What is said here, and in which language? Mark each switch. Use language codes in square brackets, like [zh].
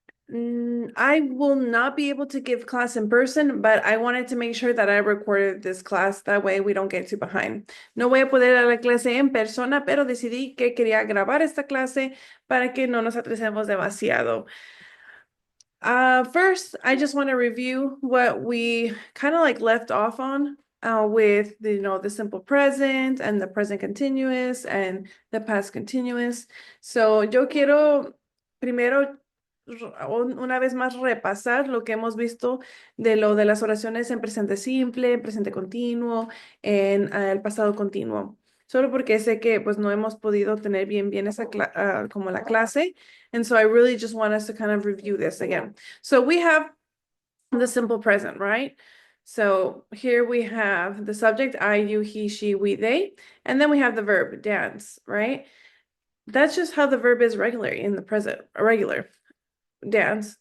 [en] I will not be able to give class in person, but I wanted to make sure that I recorded this class. That way we don't get too behind. [es] No voy a poder dar la clase en persona, pero decidí que quería grabar esta clase para que no nos atrasemos demasiado. [en] First, I just want to review what we kind of like left off on with the simple present and the present continuous and the past continuous. [es] So yo quiero primero una vez más repasar lo que hemos visto de lo de las oraciones en presente simple, en presente continuo, en el pasado continuo. Solo porque sé que pues no hemos podido tener bien esa como la clase. [en] And so I really just want us to kind of review this again. So we have the simple present, right? So here we have the subject, I, you, he, she, we, they, and then we have the verb, dance, right? That's just how the verb is regular in the present, regular dance.